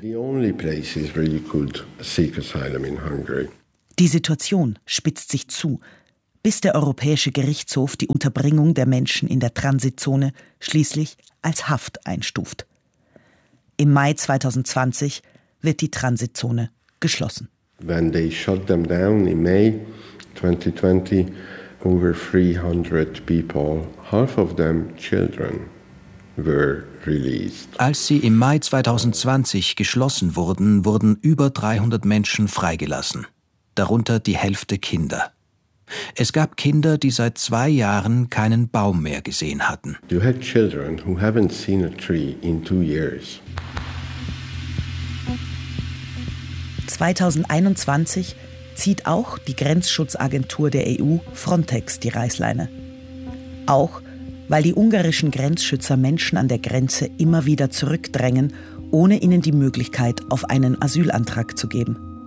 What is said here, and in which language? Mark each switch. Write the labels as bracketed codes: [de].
[de] Die Situation spitzt sich zu. bis der Europäische Gerichtshof die Unterbringung der Menschen in der Transitzone schließlich als Haft einstuft. Im Mai 2020 wird die Transitzone geschlossen. [en] When they shut them down in May 2020, over 300 people, half of them children, were released. [de] Als sie im Mai 2020 geschlossen wurden, wurden über 300 Menschen freigelassen, darunter die Hälfte Kinder. Es gab Kinder, die seit 2 Jahren keinen Baum mehr gesehen hatten. [en] You had children who haven't seen a tree in 2 years. [de] 2021 zieht auch die Grenzschutzagentur der EU Frontex die Reißleine. Auch weil die ungarischen Grenzschützer Menschen an der Grenze immer wieder zurückdrängen, ohne ihnen die Möglichkeit, auf einen Asylantrag zu geben.